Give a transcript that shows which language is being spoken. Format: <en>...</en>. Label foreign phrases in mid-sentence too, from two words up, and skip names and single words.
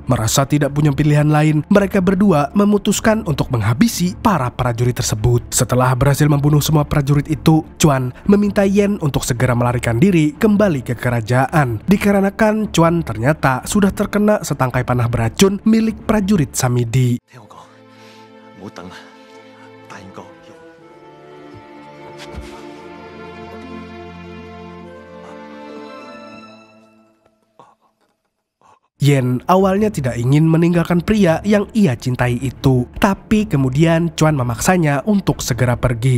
<id>Merasa tidak punya pilihan lain, mereka berdua memutuskan untuk menghabisi para prajurit tersebut. Setelah berhasil membunuh semua prajurit itu, Chuan meminta Yen untuk segera melarikan diri kembali ke kerajaan. Dikarenakan Chuan ternyata sudah terkena setangkai panah beracun milik prajurit Samidi.</id> <yue>聽我講，唔好等啦，答應過。</yue> <id>Yen awalnya tidak ingin meninggalkan pria yang ia cintai itu, tapi kemudian Chuan memaksanya untuk segera pergi.</id>